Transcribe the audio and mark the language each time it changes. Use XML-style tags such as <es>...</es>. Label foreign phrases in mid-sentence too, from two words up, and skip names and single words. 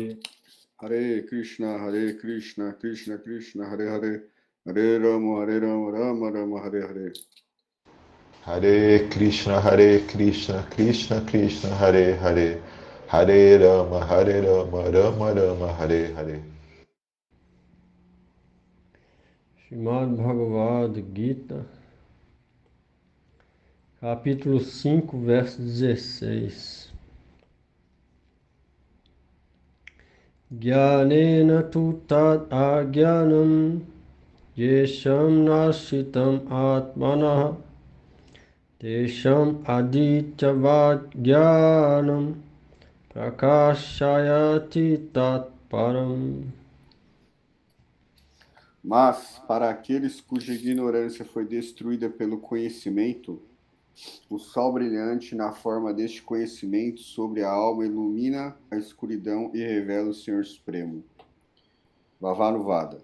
<sa>Hare Krishna, Krishna Krishna, Hare Hare, Hare Rama, Rama Rama, Hare Hare. Hare Krishna, Krishna Krishna, Hare Hare, Hare Rama, Rama Rama, Hare Hare.</sa> <pt>Srimad Bhagavad Gita, capítulo 5, verso 16.</pt> <sa>Jnanena tu tat ajnanam yesham nasitam atmanah tesham adityavad jnanam prakashayati tat param.</sa> <pt>Mas, para aqueles cuja ignorância foi destruída pelo conhecimento, o sol brilhante na forma deste conhecimento sobre a alma ilumina a escuridão e revela o Senhor Supremo. Vavanuvada.</pt>